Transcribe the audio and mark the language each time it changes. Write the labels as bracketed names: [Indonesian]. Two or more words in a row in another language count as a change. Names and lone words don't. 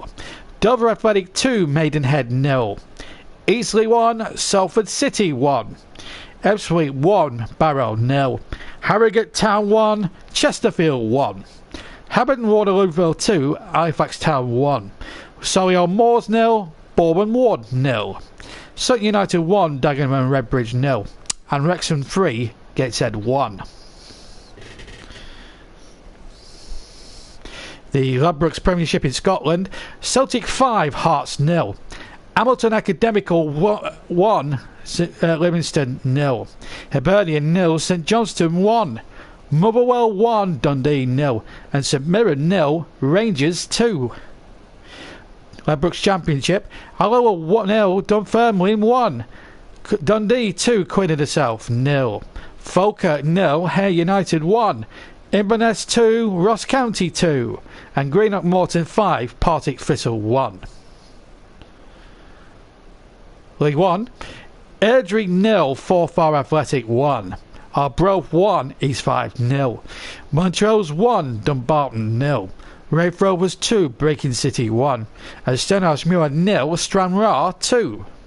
[English] Dover Athletic 2, Maidenhead 0. Eastleigh 1, Salford City 1. Ebbsfleet 1, Barrow 0. Harrogate Town 1, Chesterfield 1. Habberton Waterlooville 2, Halifax Town 1. Solihull Moors 0, Bourbon Ward 0. Sutton United 1, Dagenham and Redbridge 0. And Wrexham 3, Gateshead 1. The Ladbrokes Premiership in Scotland. Celtic 5, Hearts 0. Hamilton Academical 1, Livingston 0. Hibernian 0, St Johnstone 1. Motherwell 1, Dundee 0. And St Mirren 0, Rangers 2. Ladbrokes Championship. Alloa 0, Dunfermline 1. Dundee 2, Queen of the South 0. Falkirk 0, Hare United 1. Inverness 2, Ross County 2. And Greenock Morton 5, Partick Thistle 1. League 1, Airdrie 0, Forfar Athletic 1. Arbroath 1, East 5 0. Montrose 1, Dumbarton 0. Raith Rovers 2, Breaking City 1. And Stenhousemuir 0, Stranraer 2.